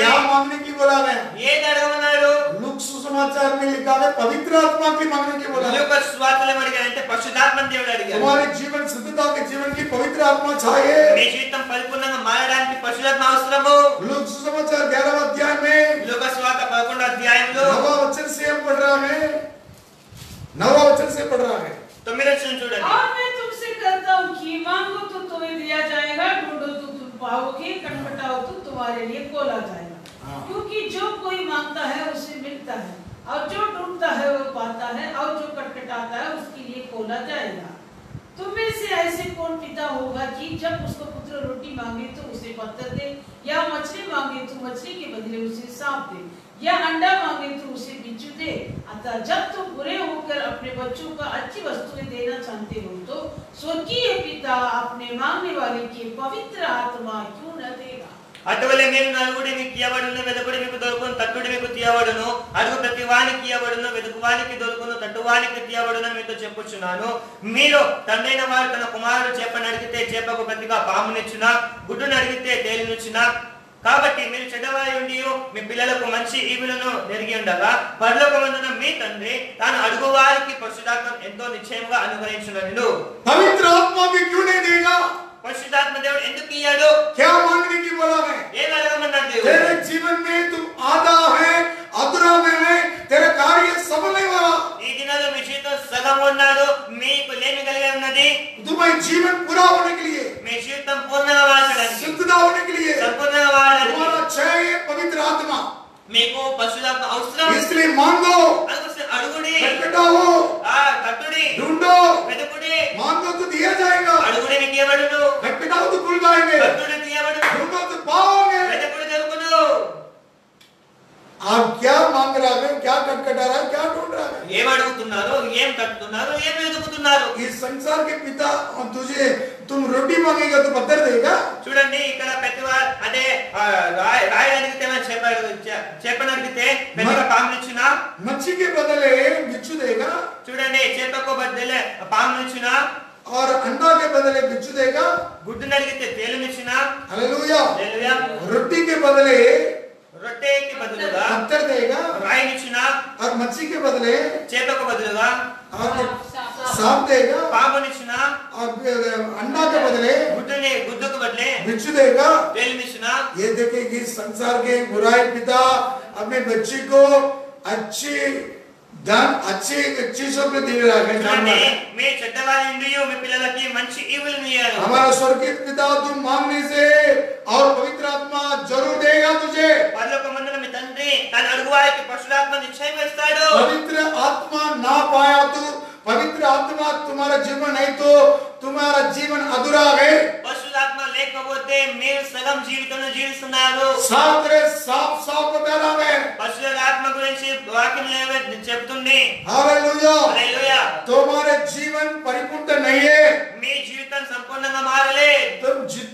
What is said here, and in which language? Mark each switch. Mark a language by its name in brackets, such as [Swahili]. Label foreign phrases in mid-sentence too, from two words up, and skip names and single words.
[Hindi] क्या मांगने की बोला है? [Telugu] ఏది అడగమన్నాడు? [Hindi] लूक सुसमाचार में लिखा है पवित्र आत्मा की मांगने की बोला है। [Telugu] లూకా సువార్తలో అడిగారంటే పరిశుద్ధాత్మను దేవుడు అడిగారు. [Hindi] तुम्हारे जीवन शुद्धता के जीवन की पवित्र आत्मा चाहिए। [Telugu] మీ జీవితం పరిపూర్ణంగా మారడానికి పరిశుద్ధాత్మ అవసరము. [Hindi] लूक सुसमाचार 11 अध्याय में [Telugu] లూకా సువార్త 11వ అధ్యాయంలో [Hindi] 9 वचन से हम पढ़ रहा है, 9 वचन से पढ़ रहा है। [Telugu] 9వ వచనం చూడండి. [Hindi] और मैं तुमसे कहता हूँ कि मांगो तो तुम्हें दिया जाएगा, ढूंढो तो तुम पाओगे, खटखटाओ तो तुम्हारे लिए खोला जाएगा। क्योंकि जो कोई मांगता है उसे मिलता है, और जो ढूंढता है वो पाता है, और जो खटखटाता है उसके लिए खोला जाएगा। तुम में से ऐसे कौन पिता होगा कि जब उसको पुत्र रोटी मांगे तो उसे पत्थर दे, या मछली मांगे तो मछली के बदले उसे सांप दे, या अंडा मांगे तो उसे बिच्छू दे? अतः जब तुम बुरे होकर अपने बच्चों को अच्छी वस्तुएं देना चाहते हो तो स्वर्गीय पिता अपने मांगने वाले के पवित्र आत्मा क्यों न देगा? [Telugu] అటువలే మీరు నలుగుడి మీకు ఇయ్యబడును, వెదుకుడి మీకు దొరుకును, తట్టుడి మీకు తీయబడును. అడుగు ప్రతి వానికి ఇయ్యబడును, వెదుకువానికి దొరుకును, తట్టువానికి తీయబడును మీతో చెప్పుచున్నాను. మీరు తండ్రైన వారు తన కుమారుడు చేపను అడిగితే చేపకు ప్రతిగా పామునిచ్చునా, గుడ్డును అడిగితే తేలినిచ్చునా? కాబట్టి మీరు చెడ్డవారి ఉండి మీ పిల్లలకు మంచి ఈవులను నెరిగి ఉండగా పరలోకమందున మీ తండ్రి తాను అడుగు వారికి పరిశుద్ధాత్మ ఎంతో నిశ్చయంగా అనుగ్రహించును. [Hindi] पवित्र आत्मा भी क्यों नहीं देगा? [Telugu] పరిశుద్ధాత్మ దేవుడు ఎందుకు ఇయ్యాడు? [Hindi] क्या मांगने की बोला है? [Telugu] ఏం అడగమన్నాడు దేవుడు? [Hindi] तेरे जीवन में तुम आधा है, अधूरा में है, तेरा कार्य सफल नहीं हुआ। [Telugu] ఈ దినాల్లో మీ జీవితం సగం ఉన్నాడు, మీకు లేమి కలిగి ఉన్నది. [Hindi] तुम्हारे जीवन पूरा होने के लिए, [Telugu] మీ జీవితం పూర్ణంగా వాడడానికి, [Hindi] शुद्धता होने के लिए [Telugu] సంపూర్ణంగా వాడడానికి [Hindi] तुम्हारा चाहिए पवित्र आत्मा। [Telugu] మీకు పరిశుద్ధాత్మ అవసరం. [Hindi] इसलिए मांगो, [Telugu] అందుకోసం అడుగుడి, [Hindi] खटखटाओ, [Telugu] తట్టుడి, [Hindi] ढूंढो, [Telugu] వెతుకుడి. [Hindi] मांगो तो दिया जाएगा, [Telugu] అడుగుడి మీకు ఇవ్వబడును, [Hindi] खटखटाओ तो खुल जाएंगे, [Telugu] తట్టుడి తీయబడును, [Hindi] ढूंढो तो पाओगे। [Telugu] వెతుకుడి దొరుకును. [Hindi] आप क्या मांग रहा है, क्या खटखटा रहा है, क्या ढूंढ रहा है? [Telugu] ఏం అడుగుతున్నారు, ఏం తట్టుతున్నారు, ఏం వెతుకుతున్నారు? [Hindi] इस संसार के पिता तुझे तुम रोटी मांगेगा तो पत्थर देगा? [Telugu] చూడండి ఇక్కడ పెద్దవారు అంటే రాయి అడిగితే చేపను అడిగితే పెద్దగా పామునిచ్చునా? [Hindi] मच्छी के बदले बिच्छू देगा, [Telugu] చూడండి చేపకు బదులే పామునిచ్చునా? [Hindi] और अंडा के बदले बिच्छू देगा। [Telugu] గుడ్డును అడిగితే తేలునిచ్చునా? [Hindi] हालेलुया। [Telugu] హల్లెలూయా. [Hindi] रोटी के बदले [Telugu] రొట్టెకి బదులుగా [Hindi] पत्थर देगा, [Telugu] రాయినిచ్చునా? [Hindi] और मच्छी के बदले [Telugu] చేపకు బదులుగా [Hindi] और सांप देगा, [Telugu] పామునిచ్చునా? [Hindi] और अंडा के बदले [Telugu] గుడ్డుకు బదులే [Hindi] बिच्छू देगा। [Telugu] తేలునిచ్చునా? [Hindi] ये देखिए कि संसार के बुराई पिता अपने बच्चे को अच्छी धन अच्छी चीजों पे दे रहा है। [Telugu] చూడండి మీ చెడ్డవారి నుండి మీ పిల్లలకి మంచి ఈవులను ఇయ్యారు. [Hindi] हमारा स्वर्गीय पिता तुम मांगने से और पवित्र आत्मा जरूर देगा तुझे। [Telugu] పరలోకమందున మీ తండ్రి తన అడుగువారికి పరిశుద్ధాత్మ నిశ్చయంగా ఇస్తాడు. [Hindi] पवित्र आत्मा ना पाया तो पवित्र आत्मा तुम्हारा जीवन नहीं तो तुम्हारा जीवन अधूरा है। [Telugu] పరిశుద్ధాత్మ లేకపోతే మీరు సగం జీవితంలో జీవిస్తున్నారు. [Hindi] साफ साफ बता रहा है। [Telugu] పరిశుద్ధాత్మ గురించి వాక్యంలో చెప్తుంది. [Hindi] हालेलुया। [Telugu] హల్లెలూయా. [Hindi] तुम्हारे जीवन परिपूर्ण नहीं है, [Telugu] మీ జీవితం సంపూర్ణంగా మారలే. [Hindi] तुम